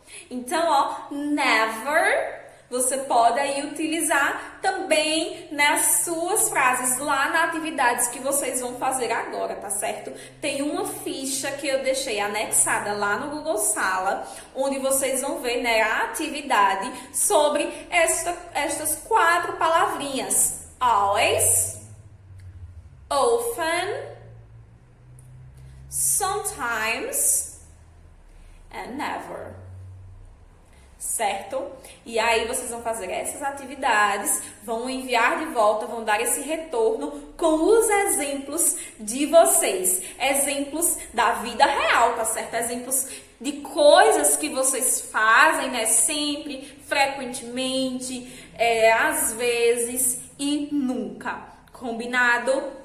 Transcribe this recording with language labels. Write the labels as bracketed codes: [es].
[pt] Então, ó, never você pode aí utilizar também nas suas frases lá na atividades que vocês vão fazer agora, tá certo? Tem uma ficha que eu deixei anexada lá no Google Sala, onde vocês vão ver, né, a atividade sobre estas 4 palavrinhas. [en] Always, often, sometimes and never. [pt] Certo? E aí vocês vão fazer essas atividades, vão enviar de volta, vão dar esse retorno com os exemplos de vocês. Exemplos da vida real, tá certo? Exemplos de coisas que vocês fazem, né? Sempre, frequentemente, às vezes e nunca. Combinado?